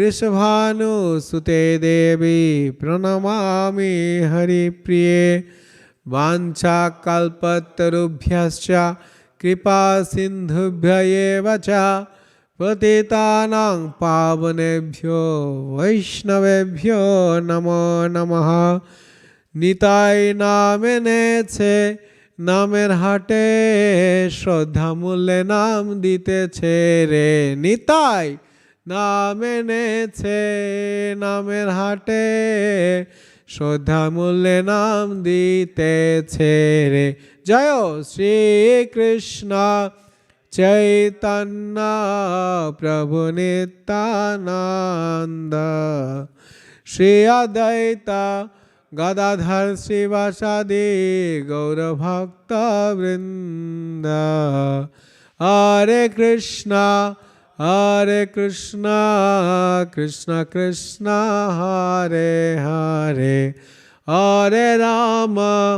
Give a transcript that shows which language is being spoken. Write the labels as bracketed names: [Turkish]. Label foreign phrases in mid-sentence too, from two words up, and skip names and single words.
[Sanskrit] वृषभानु सुते देवि प्रणमामि हरि प्रिये वाञ्छा कल्पतरुभ्यश्च कृपा सिन्धुभ्य एव च पतितानां पावनेभ्यो वैष्णवेभ्यो नमो नमः. [Bangla] নিতাই নাম এনেছে নামের হাটে শ্রদ্ধা মূল্যে নাম দিতেছে রে নিতাই নাম এনেছে নামের হাটে শ্রদ্ধা মূল্যে নাম দিতেছে রে জয় শ্রী কৃষ্ণ চৈতন্য প্রভু নিত্যানন্দ শ্রী অদ্বৈতা গদাধর শ্রীবাসাদি গৌর ভক্ত বৃন্দ [Sanskrit] हरे कृष्ण कृष्ण कृष्ण हरे हरे हरे राम